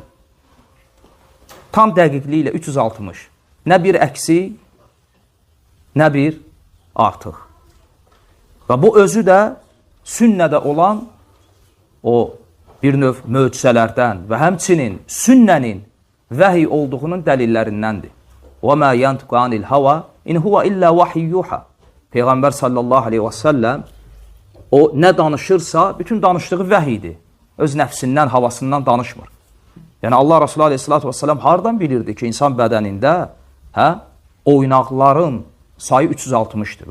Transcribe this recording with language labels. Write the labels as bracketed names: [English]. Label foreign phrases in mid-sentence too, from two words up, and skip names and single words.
[Azerbaijani] Tam dəqiqliyi ilə 360. Nə bir əksi, nə bir artıq. Və bu özü də sünnədə olan o bir növ möcüzələrdən və həmçinin sünnənin vəhiy olduğunun dəlillərindəndir. [Arabic] وَمَا يَنْتِقُ عَنِ الْهَوَى إِنْ هُوَ إِلَّا وَحْيٌ يُوحَى. [Azerbaijani] Peyğəmbər [Arabic] صلى الله عليه وسلم [Azerbaijani] o nə danışırsa, bütün danışdığı vəhidir. Öz nəfsindən, havasından danışmır. Yəni Allah Resulü [Arabic] عليه الصلاة والسلام [Azerbaijani] hardan bilirdi ki, insan bədənində oynaqların sayı 360'dır.